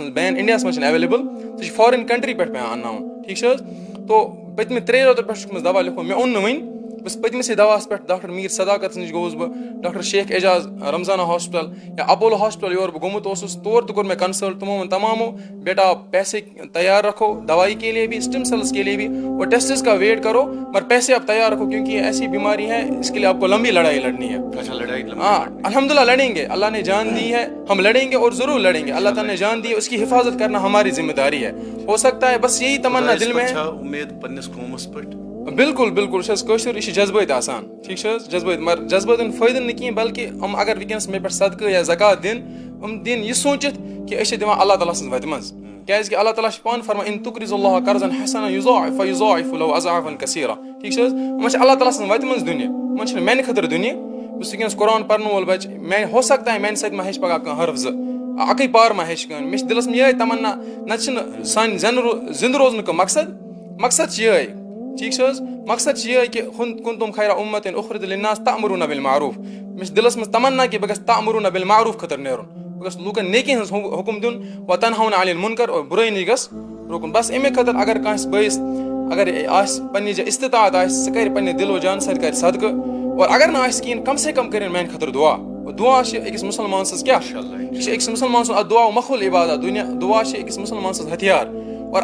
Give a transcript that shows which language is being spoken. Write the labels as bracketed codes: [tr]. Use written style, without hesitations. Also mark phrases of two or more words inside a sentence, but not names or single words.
[ks] منٛز بین اِنڈیاہَس منٛز چھِنہٕ ایویلیبل سُہ چھِ [en] foreign country [ks] پٮ۪ٹھ پیٚوان اَنناوُن ٹھیٖک چھِ حظ تو پٔتمہِ 3 رٮ۪تو پٮ۪ٹھ چھُکھ مےٚ دوا لیوٗکھمُت مےٚ اوٚن نہٕ وٕنۍ بہٕ چھُس پٔتمِسٕے دواہَس پٮ۪ٹھ ڈاکٹر میٖر صداقت نِش گوٚوُس بہٕ ڈاکٹر شیخ اعجاز رمضانہ ہاسپِٹل یا اپولو ہاسپِٹل یور بہٕ گوٚمُت اوسُس تور تہِ کوٚر مےٚ کنسلٹ تِمو ووٚن تمامو [ur] بیٹا پیسے تیار رکھو دوائی کے لیے بھی اسٹم سیلس کے لیے بھی اور ٹیسٹس کا ویٹ کرو مگر پیسے آپ تیار رکھو کیونکہ یہ ایسی بیماری ہے اس کے لیے آپ کو لمبی لڑائی لڑنی ہے. ہاں الحمد للہ لڑیں گے اللہ نے جان دی ہے ہم لڑیں گے اور ضرور لڑیں گے اللہ تعالیٰ نے جان دی ہے اس کی حفاظت کرنا ہماری ذمہ داری ہے. ہو سکتا ہے بس یہی تمنا دل میں ہے. [ks] بالکل بالکل کٲشُر یہِ چھِ جذبٲتۍ آسان ٹھیٖک چھِ حظ جذبٲتۍ مگر جذبٲتٮ۪ن فٲیدٕ نہٕ کِہیٖنۍ بلکہِ یِم اگر وٕنکٮ۪نس مےٚ پٮ۪ٹھ صدقہٕ یا زکات دِن یِم دِن یہِ سوٗنٛچِتھ کہِ أسۍ چھِ دِوان اللہ تعالیٰ سٕنٛز وَتہِ منٛز کیٛازِ کہِ اللہ تعالیٰ چھُ پانہٕ فرمان [ar] اِن تُقرضوا اللہ قرضا حسنا یضاعف لہُ اضعافا کثیرا [ks] ٹھیٖک چھِ حظ یِمن چھِ اللہ تعالیٰ سٕنٛز وَتہِ منٛز دِنہِ یِمن چھِنہٕ میانہِ خٲطرٕ دِنہِ بہٕ چھُس وٕنکٮ۪نس قرآن پرن وول بچہِ میانہِ [ur] ہو سکتا ہے [ks] میانہِ سۭتۍ ما ہیٚچھِ پگاہ کانٛہہ حرف زٕ اکٕے پار ما ہیٚچھِ کٲنٛسہِ مےٚ چھِ دِلس منٛز یِہے تمنا نتہٕ چھِنہٕ سانہِ زِندٕ روزنُک مقصد چھِ یِہے ٹھیٖک چھِ حظ مقصد چھِ یِہے کہِ [ar] کنتم خیرا امتٍ اخرجت للناس تأمرون بالمعروف [ks] مےٚ چھِ دِلس منٛز تمنا کہِ بہٕ گژھٕ [ar] تأمرون بالمعروف [ks] خٲطرٕ نیرُن بہٕ گژھٕ لوٗکن نیکی ہٕنٛز حُکم دیُن [ar] وتنہون عن المنکر [ks] اور بُرٲیی نِش گژھٕ رُکُن بس اَمے خٲطرٕ اگر کٲنٛسہِ بٲیِس اگر آسہِ پننہِ جایہِ استطاعت آسہِ سُہ کرِ پننہِ دِل و جان سۭتۍ کرِ صدقہٕ اور اگر نہٕ آسہِ کِہیٖنۍ [ur] کم سے کم [ks] کٔرِنۍ میانہِ خٲطرٕ دعا چھِ أکِس مُسلمان سٕنٛز کیاہ یہِ چھِ أکِس مُسلمان سُنٛد اکھ دعا مخول عبادت دعا چھِ أکِس مُسلمان سٕنٛز ہتھیار اور